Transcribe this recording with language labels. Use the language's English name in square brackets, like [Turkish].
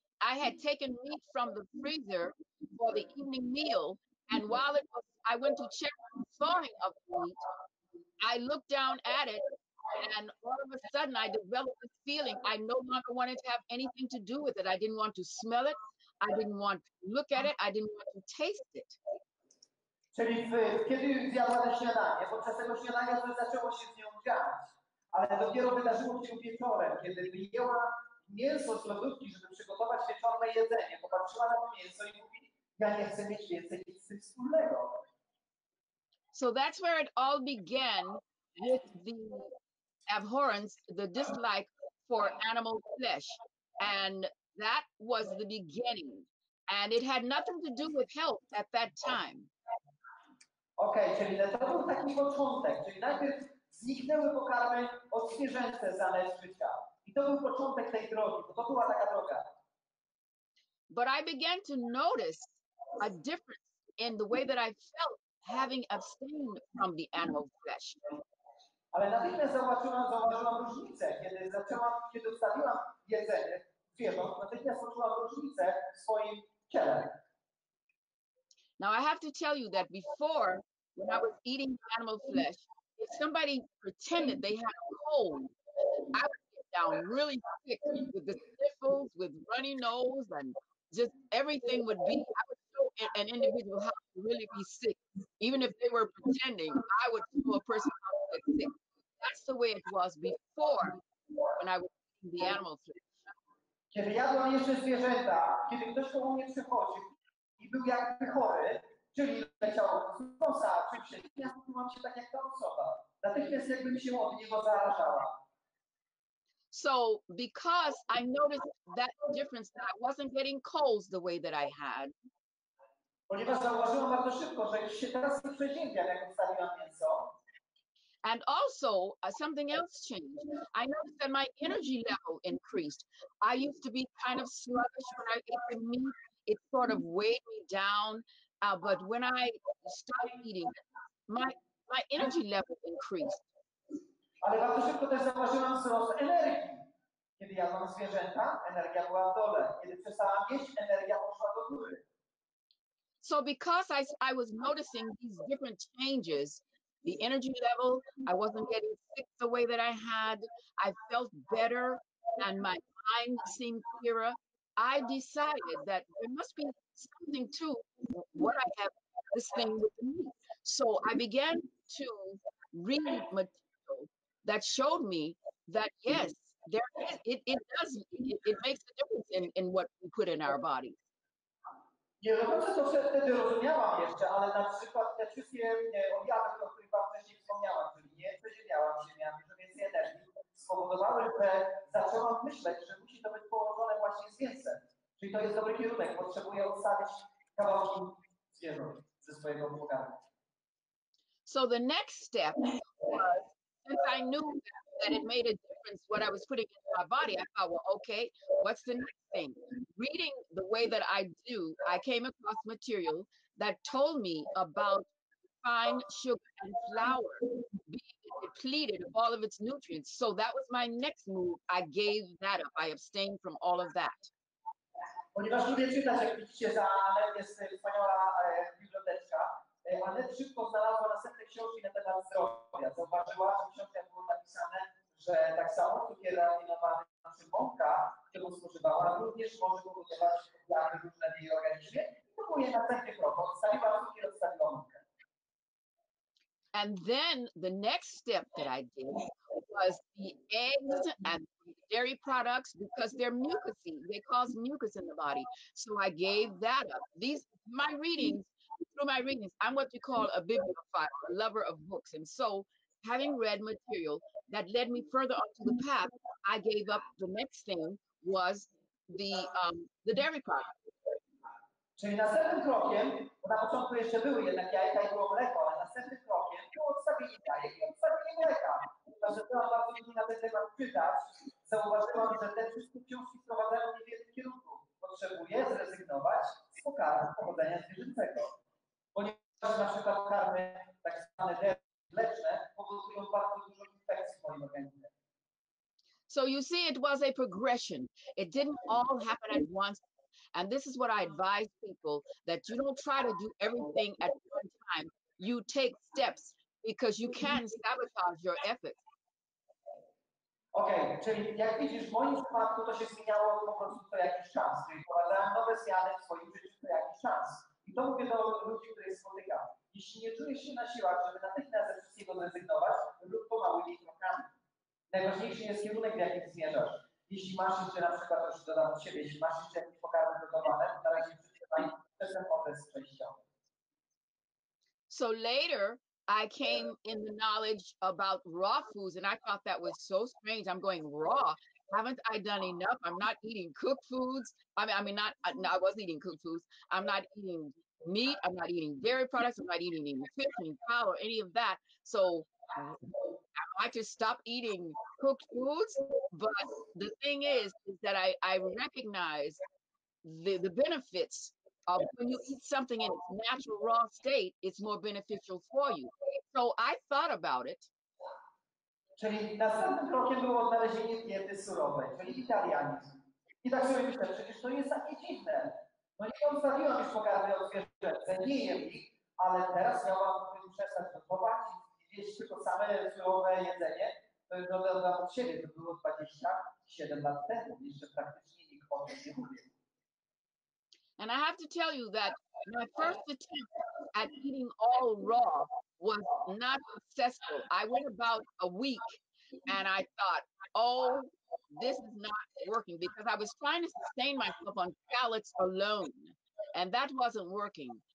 [English] I had taken meat from the freezer for the evening meal, and while I went to check the thawing of the meat, I looked down at it, and all of a sudden I developed this feeling I no longer wanted to have anything to do with it. I didn't want to smell it. I didn't want to look at it. I didn't want to taste it. [Polish] Czyli kiedy zjadła to śniadanie, podczas tego śniadania coś zaczęło się z nią dziać, ale dopiero wydarzyło się wieczorem, kiedy wyjęła mięso z lodówki, żeby przygotować wieczorne jedzenie, popatrzyła na to mięso i mówi, ja nie chcę mieć więcej nic z tym wspólnego. [English] So that's where it all began, with the abhorrence, the dislike for animal flesh. And that was the beginning. And it had nothing to do with health at that time. [Polish] Okej, czyli to był taki początek, czyli najpierw zniknęły pokarmy odzwierzęce z Annette życia. I to był początek tej drogi, bo to była taka droga. [English] But I began to notice a difference in the way that I felt having abstained from the animal flesh. [Polish] Ale natychmiast zauważyłam różnicę, kiedy ustawiłam jedzenie zwierząt, natychmiast poczułam różnicę w swoim ciele. [English] Now, I have to tell you that before, when I was eating animal flesh, if somebody pretended they had a cold, I would get down really sick with the sniffles, with runny nose, and just everything would be, I would show an individual how to really be sick. Even if they were pretending, I would show a person how to get sick. That's the way it was before when I was eating the animal flesh. [Polish] Kiedy jadłem jeszcze zwierzęta, kiedy ktoś koło mnie przychodził i był jakby chory, czyli leciał z nosa, czymś się, ja czułam się tak jak ta osoba. Natychmiast jakbym się od niego zarażała. [English] So because I noticed that difference, that I wasn't getting colds the way that I had, [Polish] Ponieważ zauważyłam bardzo szybko, że już się teraz nie przeziębiam, jak odstawiłam mięso. [English] and also something else changed. I noticed that my energy level increased. I used to be kind of sluggish when I ate the meat. It sort of weighed me down. But when I stopped eating it, my energy level increased. [Polish] Ale bardzo szybko też zauważyłam wzrost energii. Kiedy jadłam zwierzęta, energia była w dole. Kiedy przestałam jeść, energia poszła do góry. [English] So because I was noticing these different changes, the energy level, I wasn't getting sick the way that I had, I felt better, and my mind seemed clearer, I decided that there must be something to what I have, this thing with the meat. So I began to read material that showed me that yes, there is, it makes a difference in what we put in our bodies. [Polish] Nie do końca to wtedy rozumiałam jeszcze, ale na przykład te wszystkie objawy, o których wam wcześniej wspomniałam, czyli nie przeziębiałam się, miałam dużo więcej energii, spowodowały, że zaczęłam myśleć, że musi to być połączone właśnie z mięsem. Czyli to jest dobry kierunek, potrzebuję odstawić kawałki zwierząt ze swojego pokarmu. [English] So the next step was, since I knew that it made a difference what I was putting into my body, I thought, well, okay, what's the next thing? Reading the way that I do, I came across material that told me about fine sugar and flour being depleted of all of its nutrients. So that was my next move. I gave that up. I abstained from all of that. [Polish] Ponieważ lubię czytać, jak widzicie, za Annette jest wspaniała biblioteczka. Annette szybko znalazła następne książki na temat zdrowia. Zauważyła, że w książkach było napisane, że tak samo cukier rafinowany czy mąka, którą spożywała, również może powodować objawy różne w jej organizmie. I to był jej następny krok. Odstawiła cukier, odstawiła mąkę. [English] And then the next step that I did was the eggs and dairy products, because they're mucousy. They cause mucus in the body. So I gave that up. Through my readings, I'm what you call a bibliophile, a lover of books. And so having read material that led me further onto the path, I gave up. The next thing was the dairy products. [Polish] Czyli następnym krokiem, bo na początku jeszcze były jednak jajka i było mleko, ale następnym krokiem było odstawienie jajek i odstawienie mleka. Ponieważ zaczęłam bardzo dużo na ten temat czytać, zauważyłam, że te wszystkie książki wprowadzają mnie w jednym kierunku. Potrzebuję zrezygnować z pokarmów pochodzenia zwierzęcego. Ponieważ na przykład pokarmy tak zwane dairy mleczne powodują bardzo dużo infekcji w moim organizmie. [English] So you see, it was a progression. It didn't all happen at once. And this is what I advise people, that you don't try to do everything at one time. You take steps, because you can sabotage your efforts. [Polish] Okej, czyli jak widzisz, w moim przypadku to się zmieniało po prostu co jakiś czas. Czyli wprowadzałem nowe zmiany w swoim życiu co jakiś czas. I to mówię do ludzi, których spotykam. Jeśli nie czujesz się na siłach, żeby natychmiast ze wszystkiego zrezygnować, rób pomałymi krokami. Najważniejszy jest kierunek, w jakim zmierzasz. Jeśli masz jeszcze na przykład, już dodam od siebie, jeśli masz jeszcze jakieś pokarmy gotowane, to na razie przeczytaj przez ten okres przejściowy. [English] So later, I came in the knowledge about raw foods, and I thought that was so strange. I'm going raw. Haven't I done enough? I'm not eating cooked foods. I was eating cooked foods. I'm not eating meat. I'm not eating dairy products. I'm not eating any fish, any fowl, or any of that. So I just stop eating cooked foods. But the thing is that I recognize the benefits of when you eat something in its natural raw state, it's more beneficial for you. So I thought about it. [Polish] Czyli następnym krokiem było odnalezienie diety surowej, czyli witarianizm. I tak sobie myślę, przecież to jest takie dziwne. No nie odstawiłam już pokarmy od zwierzęcej, nie jem ich, ale teraz miałabym przestać gotować i jeść tylko same surowe jedzenie. To już dodam od siebie, to było 27 lat temu, jeszcze praktycznie nikt o tym nie mówił. [English] And I have to tell you that my first attempt at eating all raw was not successful. I went about a week and I thought, oh, this is not working, because I was trying to sustain myself on salads alone, and that wasn't working.